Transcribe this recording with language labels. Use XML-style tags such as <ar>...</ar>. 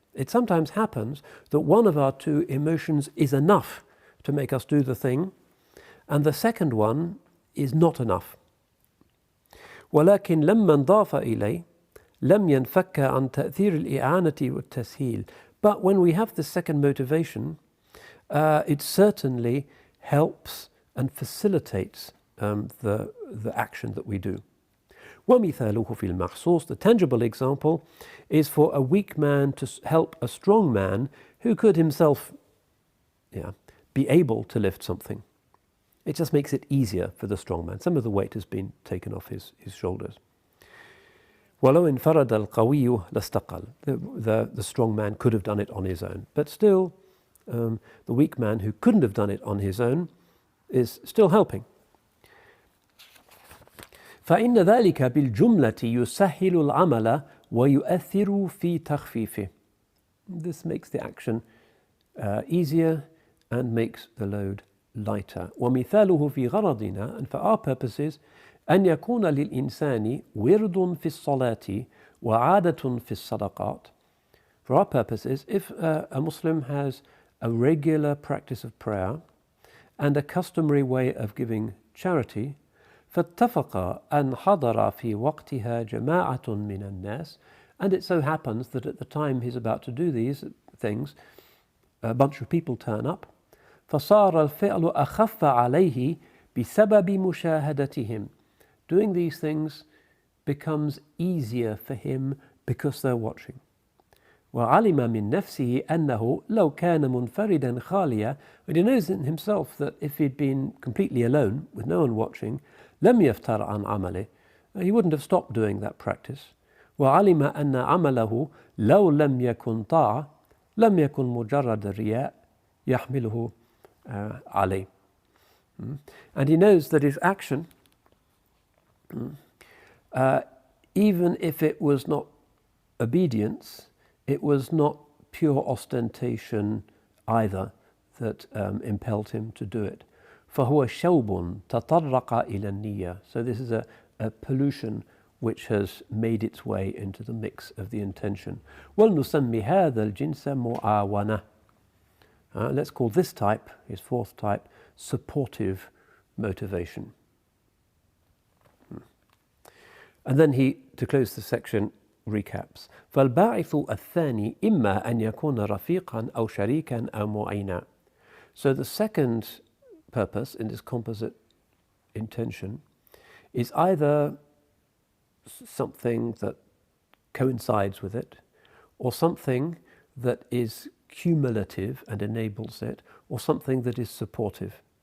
<en>It sometimes happens that one of our two emotions is enough to make us do the thing, and the second one is not enough.</en> <ar>ولكن لما انضاف إليه لم ينفك عن تأثير الإعانة والتسهيل.</ar> <en>But when we have the second motivation, it certainly helps and facilitates the action that we do.</en> <ar>ومثاله في المحسوس,</ar> <en>the tangible example, is for a weak man to help a strong man who could himself be able to lift something. It just makes it easier for the strong man. Some of the weight has been taken off his shoulders.</en> <ar>ولو انفرد القوي لاستقل.</ar> <en>The strong man could have done it on his own. But still, the weak man who couldn't have done it on his own is still helping.</en> <ar>فإن ذلك بالجملة يسهل العمل ويؤثر في تخفيفه.</ar> <en>This makes the action easier and makes the load lighter.</en> <ar>ومثاله في غرضنا,</ar> <en>and for our purposes,</en> <ar>أن يكون للإنسان ورد في الصلاة وعادة في الصدقات.</ar> <en>For our purposes, if a Muslim has a regular practice of prayer and a customary way of giving charity,</en> <ar>فاتفق أن حضر في وقتها جماعة من الناس,</ar> <en>and it so happens that at the time he's about to do these things, a bunch of people turn up,</en> <ar>فصار الفعل أخف عليه بسبب مشاهدتهم.</ar> <en>Doing these things becomes easier for him because they're watching.</en> <ar>وعلم من نفسه أنه لو كان منفردا خاليا,</ar> <en>but he knows in himself that if he'd been completely alone with no one watching,</en> <ar>لم يفتر عن عمله,</ar> <en>he wouldn't have stopped doing that practice.</en> <ar>وعلم أن عمله لو لم يكن طاعة لم يكن مجرد رياء يحمله عليه.</ar> <en>And he knows that his action, even if it was not obedience, it was not pure ostentation either that impelled him to do it.</en> <ar>فهو شوب تطرق إلى النية.</ar> <en>So this is a pollution which has made its way into the mix of the intention.</en> <ar>وَلْنُسَمِّ هَذَا الْجِنْسَ مُعَاوَنَةً.</ar> <en>Let's call this type, his fourth type, supportive motivation. And then he, to close the section, recaps.</en> <ar>فالباعث الثاني إما أن يكون رفيقا أو شريكا أو معينا.</ar> <en>So the second purpose in this composite intention is either something that coincides with it, or something that is cumulative and enables it, or something that is supportive.</en>